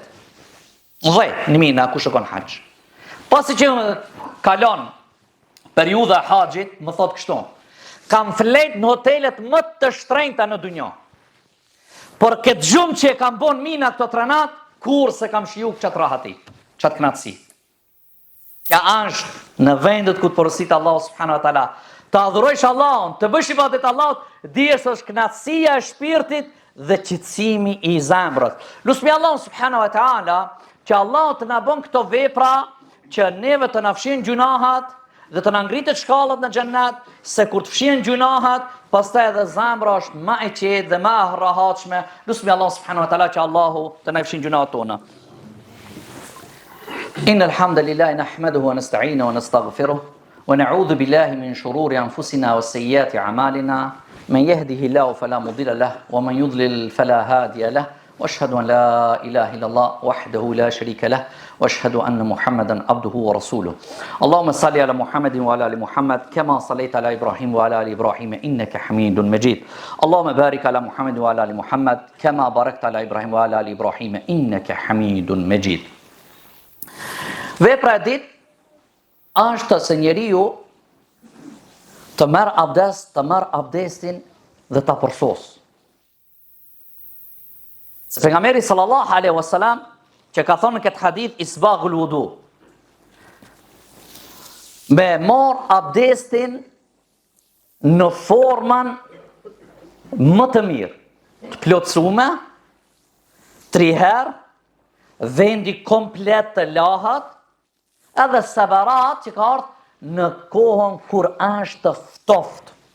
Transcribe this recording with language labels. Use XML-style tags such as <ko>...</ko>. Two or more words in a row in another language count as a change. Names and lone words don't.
<sq>Dhe, në mina, ku shokon haxh. Pasi që më kalon periudha e haxhit, më thot kështu. Kam flet në hotelet më të shtrenjta në dunjë. Por këtë gjumë që e kam bon mina këto tranat, kur se kam shiju qatë rahati, qatë knatësi. Kja është në vendet ku të porositë</sq> <ar>الله سبحانه وتعالى.</ar> <sq>Të adhurojsh Allahun, të bësh ibadet Allahut, dije se është knatësia e shpirtit dhe qetësimi i zemrës. Lusmi</sq> <ar>الله سبحانه وتعالى</ar> <sq>që Allah të na bën këto vepra që neve të na fshin gjunahat dhe të na ngritet shkallët në xhennet, se kur të fshin gjunahat, pastaj edhe zemra është më e qetë dhe më e rahatshme. Lusmi</sq> <ar>الله سبحانه وتعالى</ar> <sq>që Allahu të na fshin gjunahat tona.</sq> <ar>إن الحمد لله نحمده ونستعينه ونستغفره ونعوذ بالله من شرور أنفسنا وسيئات أعمالنا. من يهده الله فلا مضل له ومن يضلل فلا هادي له واشهد ان لا اله الا الله وحده لا شريك له واشهد ان محمدا عبده ورسوله. اللهم صل على محمد وعلى ال محمد كما صليت على ابراهيم وعلى ال ابراهيم انك حميد مجيد. اللهم بارك على محمد وعلى ال محمد كما باركت على ابراهيم وعلى ال ابراهيم انك حميد مجيد.</ar> <sq>Vepra e ditë është se njeriu të merë abdes, të merë abdesin dhe të përsos. Se pejgamberi</sq> <ar>صلى الله عليه وسلم</ar> <sq>që ka thonë në këtë hadith</sq> <ar>إسباغ الوضوء,</ar> <sq>me marë abdesin në formën më të mirë, të plotësume, 3 herë, vendi komplet të lahat, edhe separat që ka ardhur në kohën kur është ftoft.</sq>